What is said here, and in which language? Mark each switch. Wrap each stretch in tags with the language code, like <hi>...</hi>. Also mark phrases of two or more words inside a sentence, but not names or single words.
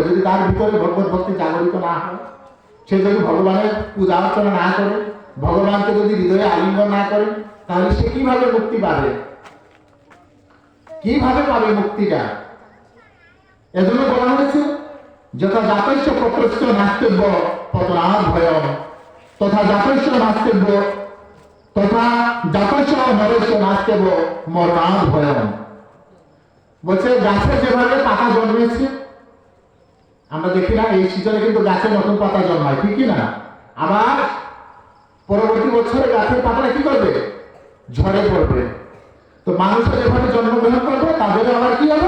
<bn>যদি তার ভিতরে ভগবত ভক্তি জাগরিত না হয়, সে যদি ভগবানের পূজা অর্চনা না করে, ভগবানকে যদি হৃদয়ে আলিঙ্গন না করে, তাহলে সে কিভাবে মুক্তি পাবে? কিভাবে পাবে মুক্তিটা? এজন্য বলা হয়েছে</bn> <sa>যথা জাতস্য পত্রস্য নাস্তিব্য পতনাৎ ভয়ম, তথা জাতস্য নাস্তিব্য তথা জাতস্য নরস্য নাস্তিব্য মরণাৎ ভয়ম।</sa> <bn>বলছে গাছে যেভাবে পাতা জন্মেছে, আমরা দেখি না এই সিজনে কিন্তু গাছে নতুন পাতা জন্মায়, ঠিক না? আবার পরবর্তী বছরে গাছের পাতাটা কি করবে? ঝরে পড়বে। তো মানুষের যেভাবে জন্মগ্রহণ করবে তাদেরও আবার কি হবে?</bn>